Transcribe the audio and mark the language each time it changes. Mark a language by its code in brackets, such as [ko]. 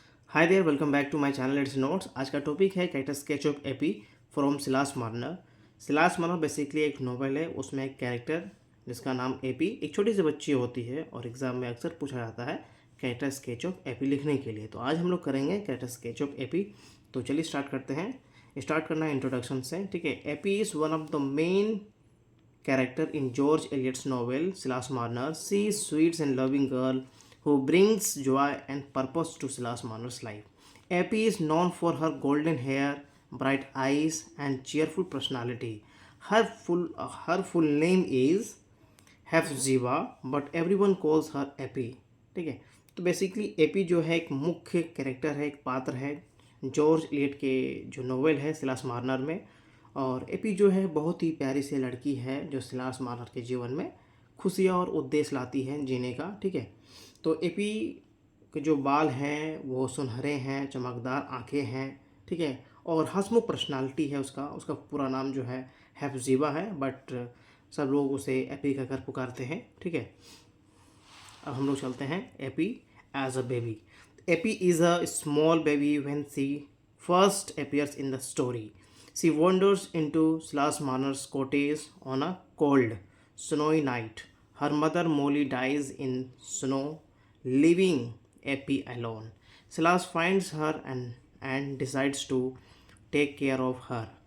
[en] Hi there, welcome back to my channel it's notes. [hi] आज का topic है [en] Character sketch of Eppie from Silas Marner. [hi] Silas Marner basically एक novel है। उसमें एक कैरेक्टर जिसका नाम एपी, एक छोटी सी बच्ची होती है और एग्जाम में अक्सर पूछा जाता है [en] character sketch of Eppie [hi] लिखने के लिए। तो आज हम लोग करेंगे कैरेक्टर स्केच ऑफ एपी। तो चलिए स्टार्ट करते हैं। स्टार्ट करना है इंट्रोडक्शन से, ठीक है। [en] Eppie is one of the main character in George Eliot's novel Silas Marner. She is sweet and loving girl who brings joy and purpose to Silas Marner's life. Appy is known for her golden hair, bright eyes, and cheerful personality. Her full name is Hephzibah, but everyone calls her Eppie, [hi] ठीक है। तो basically AP जो है एक मुख्य character है, एक पात्र है जॉर्ज एलियट के जो नोवेल है सिलास मार्नर में। और एपी जो है बहुत ही प्यारी सी लड़की है जो सिलास मार्नर के जीवन में खुशियाँ और उद्देश्य लाती है जीने का, ठीक है। तो एपी के जो बाल हैं वो सुनहरे हैं, चमकदार आंखें हैं, ठीक है। और हंसमुख पर्सनालिटी है उसका। उसका पूरा नाम जो है हेफजीबा है, बट सब लोग उसे एपी कहकर पुकारते हैं, ठीक है। अब हम लोग चलते हैं [en] Eppie as a baby. Eppie is a small baby when she first appears in the story. She wanders into Silas Marner's cottage on a cold, snowy night. Her mother Molly dies in snow, leaving Eppie alone. Silas finds her and decides to take care of her.